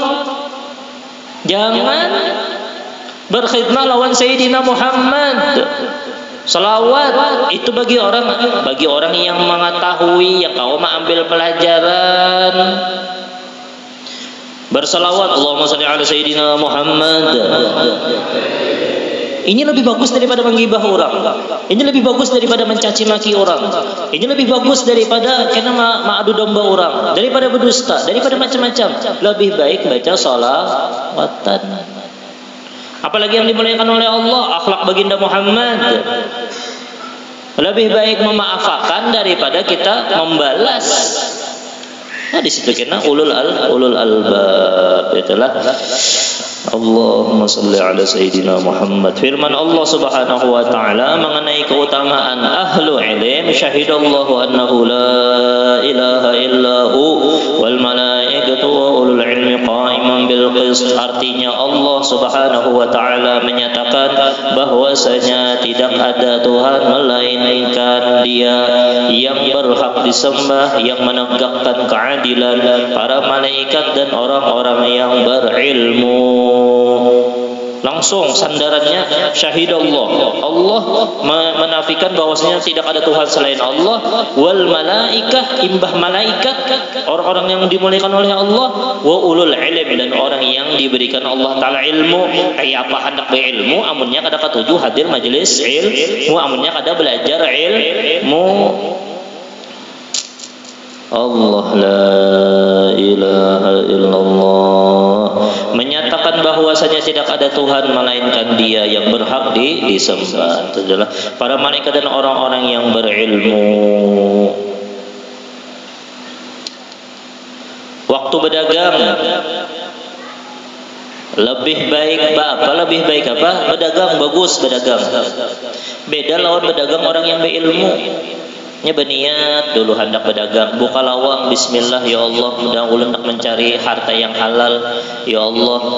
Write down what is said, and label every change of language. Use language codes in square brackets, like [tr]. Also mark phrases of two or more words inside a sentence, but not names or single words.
[bjn] Jangan berkhidmah lawan Sayyidina Muhammad. Salawat itu bagi orang yang mengetahui, yang kau ambil pelajaran. [ar] Bersalawat اللهم صل على سيدنا محمد. [bjn] Ini lebih bagus daripada menggibah orang. Ini lebih bagus daripada mencaci maki orang. Ini lebih bagus daripada kena ma'adu domba orang, daripada berdusta, daripada macam-macam. Lebih baik baca salawatan. Apalagi yang dimuliakan oleh Allah, akhlak baginda Muhammad. Lebih baik memaafkan daripada kita membalas. Nah di situ kena ulul albab itulah [ar] اللهم صل على سيدنا محمد. [bjn] Firman Allah [ar] سبحانه وتعالى [bjn] mengenai keutamaan [ar] أهل العلم شهد الله أنه لا إله إلا هو والملائكة وأولو العلم قائما بالقسط. [bjn] Artinya Allah [ar] سبحانه وتعالى [bjn] menyatakan bahwasanya tidak ada Tuhan melainkan Dia yang berhak disembah, yang menegakkan keadilan, para malaikat dan orang-orang yang berilmu. Langsung sandarannya syahidallah, Allah menafikan bahwasanya tidak ada Tuhan selain Allah, [ar] والملائكة, [bjn] imbah malaikat, orang-orang yang dimuliakan oleh Allah, [ar] وأولو العلم, [bjn] dan orang yang diberikan Allah taala ilmu. Kayak apa hendak berilmu, amunnya kada katuju hadir majelis ilmu, amunnya kada belajar ilmu. Allah [ar] لا إله إلا الله [bjn] menyatakan bahwasanya tidak ada Tuhan melainkan Dia yang berhak disembah. Itu adalah para malaikat dan orang-orang yang berilmu. Waktu berdagang lebih baik apa? Lebih baik apa? Berdagang bagus berdagang. Beda lawan berdagang orang yang berilmu. Nya berniat dulu hendak berdagang, buka lawang, bismillah, [ar] يا الله, [bjn] mudah ulun hendak mencari harta yang halal, [ar] يا الله.